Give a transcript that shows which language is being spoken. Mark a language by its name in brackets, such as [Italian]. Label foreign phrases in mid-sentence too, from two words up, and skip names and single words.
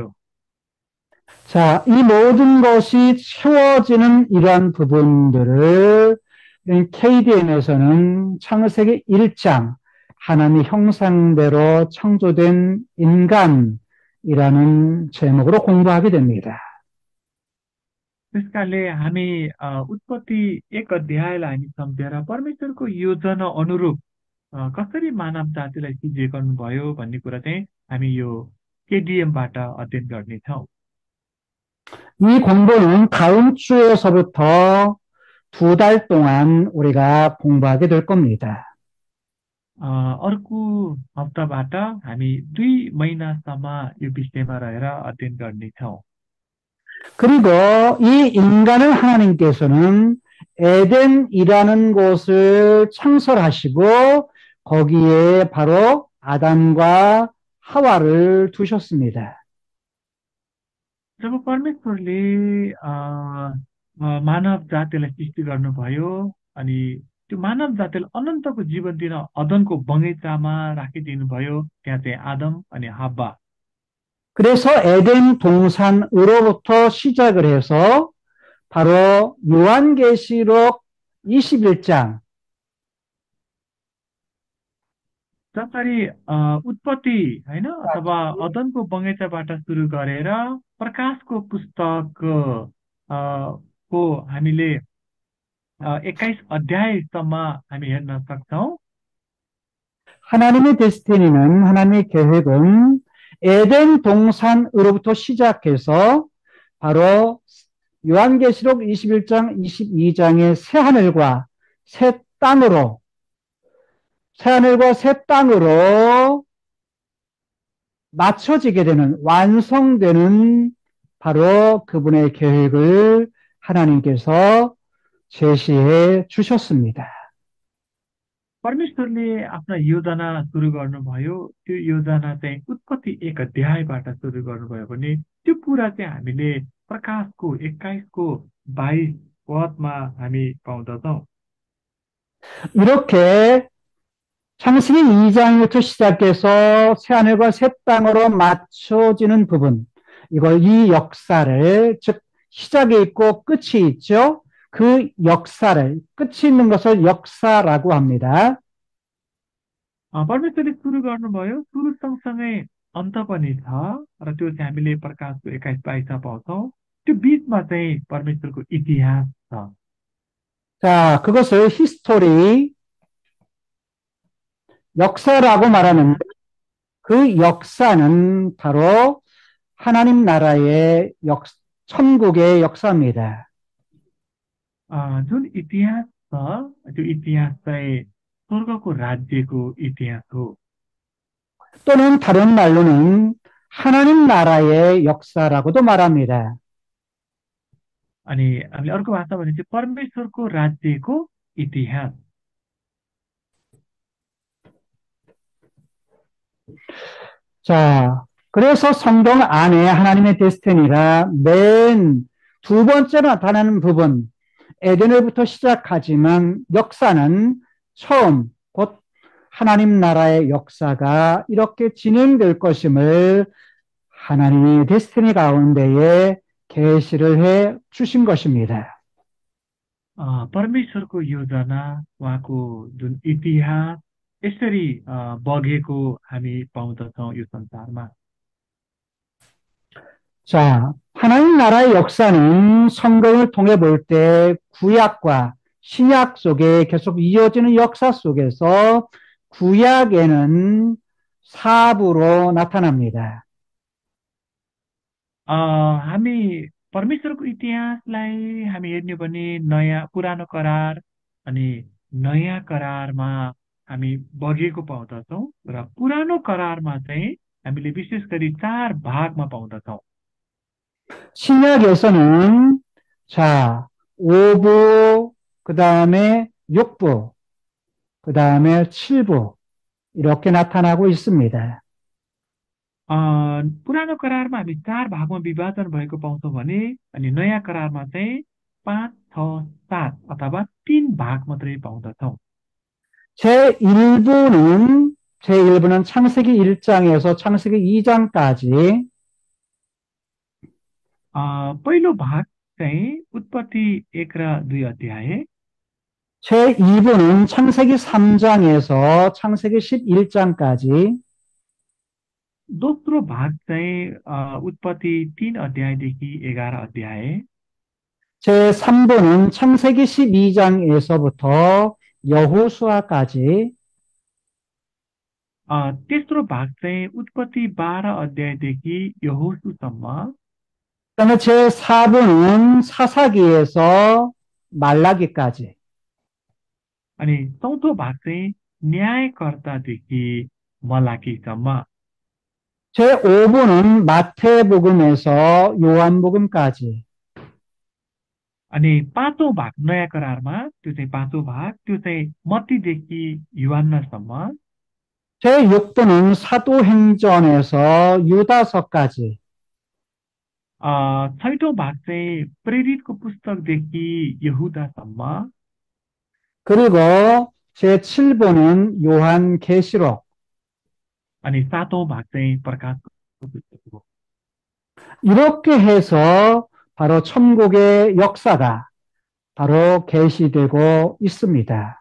[Korean] 자, 이 모든 것이 채워지는 이러한 부분들을 KDM에서는 창세기 1장 하나님의 형상대로 창조된 인간이라는 제목으로 공부하게 됩니다. [Nepali] त्यस कारणले हामी उत्पत्ति 1 अध्यायलाई हामी सम्झेर परमेश्वरको योजना अनुरूप कसरी मानव जातिलाई सृजित गर्नुभयो भन्ने कुरा चाहिँ हामी यो केडिएमबाट अध्ययन गर्नेछौँ। [Korean] 이 공부는 다음 주에서부터 2달 동안 우리가 공부하게 될 겁니다. [Nepali] अर्को हप्ताबाट हामी 2 महिनासम्म यो विषयमा रहेर अध्ययन गर्नेछौँ। [Korean] 그리고 이 인간을 하나님께서는 에덴이라는 곳을 창설하시고 거기에 바로 아담과 하와를 두셨습니다. [Nepali] जब परमेश्वरले मानव जातिलाई सृष्टि गर्नुभयो अनि त्यो मानव जातिलाई अनन्तको जीवन दिन अदनको बगैँचामा राखिदिनु भयो। त्यहाँ चाहिँ आदम अनि हव्वा। [Korean] 그래서 에덴 동산으로부터 시작을 해서 바로 요한계시록 21장 [Nepali] जसरी उत्पत्ति होइन अथवा अदनको बगैँचाबाट सुरु गरेर प्रकाशको पुस्तक को हामीले 21 अध्यायसम्म हामी हेर्न सक्छौँ। [Korean] 하나님의 데스티니는 하나님의 계획은 에덴 동산으로부터 시작해서 바로 요한계시록 21장, 22장의 새하늘과 새 땅으로 맞춰지게 되는, 완성되는 바로 그분의 계획을 하나님께서 제시해 주셨습니다. [Nepali] परमेश्वरले आफ्ना योजना सुरु गर्नुभयो। त्यो योजना चाहिँ उत्पत्ति 1 अध्यायबाट सुरु गर्नुभयो भने त्यो कुरा चाहिँ हामीले प्रकाशको 21को 22 पदमा हामी पाउँदछौँ। [Korean] 이렇게 창세기 2장부터 시작해서 새하늘과 새 땅으로 맞춰지는 부분, 이 역사를, 즉 시작이 있고 끝이 있죠. 그 역사를, 끝이 있는 것을 역사라고 합니다. [Nepali] परमेश्वरले सुरु गर्नुभयो, सुरु सँगसँगै अन्त पनि छ र त्यो चाहिँ हामीले प्रकाशको 21-22मा पाउँछौँ। त्यो बिचमा चाहिँ परमेश्वरको इतिहास छ। [Korean] 자, 그것을 히스토리, 역사라고 말하는데 그 역사는 바로 하나님 나라의 천국의 역사입니다. [Nepali] जुन इतिहास छ त्यो इतिहास चाहिँ स्वर्गको राज्यको इतिहास हो। [Korean] 또는 다른 말로는 하나님 나라의 역사라고도 말합니다. [Nepali] अनि हामीले अर्को भाषा भने चाहिँ परमेश्वरको राज्यको इतिहास। [Korean] 자, 그래서 성경 안에 하나님의 데스티니가 맨 두 번째로 나타나는 부분, 에덴을부터 시작하지만 역사는 처음 곧 하나님 나라의 역사가 이렇게 진행될 것임을 하나님의 데스티니 가운데에 계시를 해 주신 것입니다. [Nepali] परमेश्वरको योजना, उहाँको जुन इतिहास यसरी बगेको हामी पाउँदछौँ यो संसारमा। [Korean] 자, 하나님 나라의 역사는 성경을 통해 볼 때 구약과 신약 속에 계속 이어지는 역사 속에서 구약에는 사부로 나타납니다. [Nepali] हामी परमेश्वरको इतिहासलाई हामी हेर्ने भने नयाँ पुरानो करार अनि नयाँ करारमा हामी बगेको पाउँदछौँ र पुरानो करारमा चाहिँ हामीले विशेष गरी 4 भागमा पाउँदछौँ। [Korean] 신약에서는 자, 5부, 그 다음에 6부, 그 다음에 7부 이렇게 나타나고 있습니다. [Nepali] पुरानो करारमा हामी 4 भागमा विभाजन भएको पाउँछौँ भने अनि नयाँ करारमा चाहिँ 5, 6, 7 अथवा 3 भाग मात्रै पाउँदछौँ। [Korean] 제1부는 창세기 1장에서 창세기 2장까지 [Nepali] पहिलो भाग चाहिँ उत्पत्ति 1 र 2 अध्याय, [Korean] 제2부는 창세기 3장에서 창세기 11장까지 [Nepali] दोस्रो भाग चाहिँ उत्पत्ति 3 अध्यायदेखि 11 अध्याय, [Korean] 제3부는 창세기 12장에서부터 여호수아까지 [Nepali] तेस्रो भाग चाहिँ उत्पत्ति 12 अध्यायदेखि यहोशूसम्म, [Korean] 그다음에 제4부는 사사기에서 말라기까지 [Nepali] अनि चौथो भाग चाहिँ न्यायकर्तादेखि मलाकीसम्म, [Korean] 제5부는 마태복음에서 요한복음까지 [Nepali] अनि पाँचौं भाग नयाँ करारमा त्यो चाहिँ पाँचौं भाग, त्यो चाहिँ मत्तीदेखि युहन्नासम्म, [Korean] 제6부는 사도행전에서 유다서까지 [Nepali] छैटौं भाग चाहिँ प्रेरितको पुस्तकदेखि यहुदासम्म, [Korean] 그리고 제7부는 요한계시록 [Nepali] अनि सातौं भाग चाहिँ प्रकाशको पुस्तक हो। [Korean] 이렇게 해서 바로 천국의 역사가 바로 계시되고 있습니다.